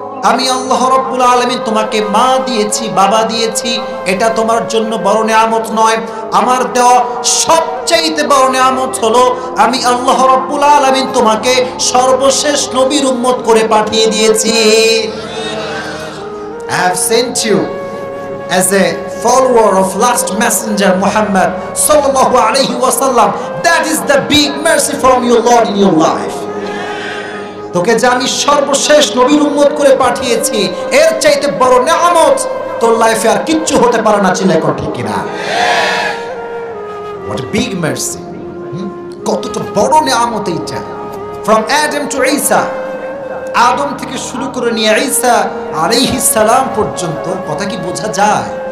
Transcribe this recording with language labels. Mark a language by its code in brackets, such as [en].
[bn] আমি আল্লাহ রাব্বুল আলামিন তোমাকে মা দিয়েছি, বাবা দিয়েছি, এটা তোমার জন্য বড় নিয়ামত নয়। আমার দেওয়া সবচাইতে বড় নিয়ামত হলো আমি আল্লাহ রাব্বুল আলামিন তোমাকে সর্বশেষ নবীর উম্মত করে পাঠিয়ে দিয়েছি। [en] I have sent you as a follower of last messenger Muhammad sallallahu alaihi wasallam. That is the big mercy from your Lord in your life. [bn] তোকে যে আমি সর্বশেষ নবীর উম্মত করে পাঠিয়েছি, এর চাইতে বড় নিয়ামত তোর লাইফে আর কিচ্ছু হতে পারে না। চিল্লায় কর ঠিক কিনা? [en] What a big mercy! [bn] কতটা বড় নিয়ামত এইটা। [en] From Adam to Isa, [bn] আদম থেকে শুরু করে নিয়ে ঈসা আলাইহিস সালাম পর্যন্ত, কথা কি বোঝা যায়?